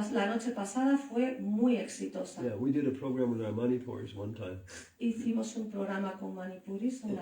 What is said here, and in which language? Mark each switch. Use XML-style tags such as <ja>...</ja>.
<es>La noche pasada fue muy exitosa.</es> <en>Yeah, we did a program with our Manipuris one time.</en> <es>Hicimos un programa con Manipuris una</es>